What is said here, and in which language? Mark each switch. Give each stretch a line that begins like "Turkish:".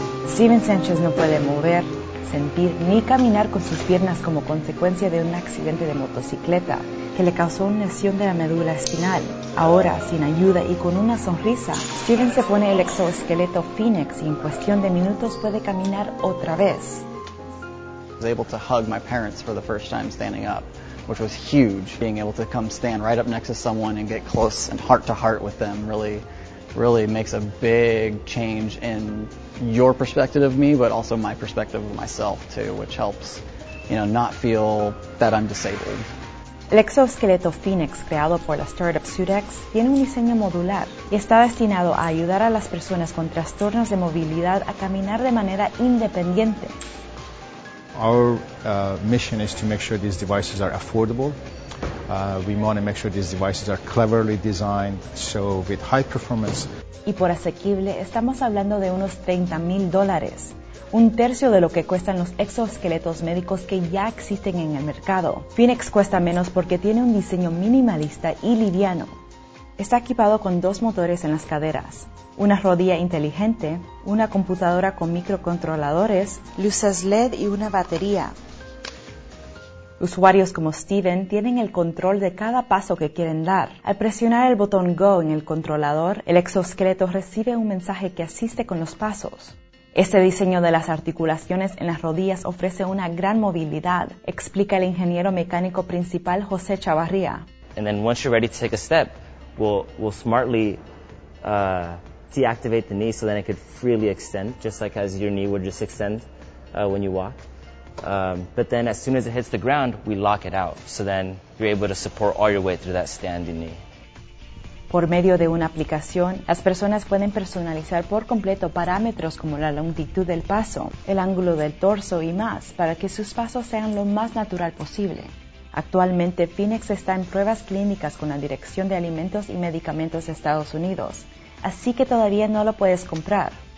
Spanish: Steven Sánchez no puede mover, sentir ni caminar con sus piernas como consecuencia de un accidente de motocicleta que le causó una lesión de la médula espinal. Ahora, sin ayuda y con una sonrisa, Steven se pone el exoesqueleto Phoenix y en cuestión de minutos puede caminar otra vez.
English: I was able to hug my parents for the first time standing up, which was huge. Being able to come stand right up next to someone and get close and heart to heart with them really, really makes a big change in your perspective of me, but also my perspective of myself too, which helps, you know, not feel that I'm disabled.
Spanish: El exoesqueleto Phoenix, creado por la startup Sudex, tiene un diseño modular y está destinado a ayudar a las personas con trastornos de movilidad a caminar de manera independiente.
English: Our mission is to make sure these devices are affordable. We want to make sure these devices are cleverly designed, so with high performance.
Spanish: Y por asequible, estamos hablando de unos $30,000, un tercio de lo que cuestan los exoesqueletos médicos que ya existen en el mercado. Phoenix cuesta menos porque tiene un diseño minimalista y liviano. Está equipado con dos motores en las caderas, una rodilla inteligente, una computadora con microcontroladores, luces LED y una batería. Usuarios como Steven tienen el control de cada paso que quieren dar. Al presionar el botón Go en el controlador, el exoesqueleto recibe un mensaje que asiste con los pasos. Este diseño de las articulaciones en las rodillas ofrece una gran movilidad, explica el ingeniero mecánico principal José Chavarría.
English: And then once you're ready to take a step, we'll smartly deactivate the knee so then it could freely extend, just like as your knee would just extend when you walk. But then as soon as it hits the ground, we lock it out. So then you're able to support all your weight through that standing knee.
Spanish: Por medio de una aplicación, las personas pueden personalizar por completo parámetros como la longitud del paso, el ángulo del torso y más, para que sus pasos sean lo más natural posible. Actualmente, Phoenix está en pruebas clínicas con la Dirección de Alimentos y Medicamentos de Estados Unidos, así que todavía no lo puedes comprar.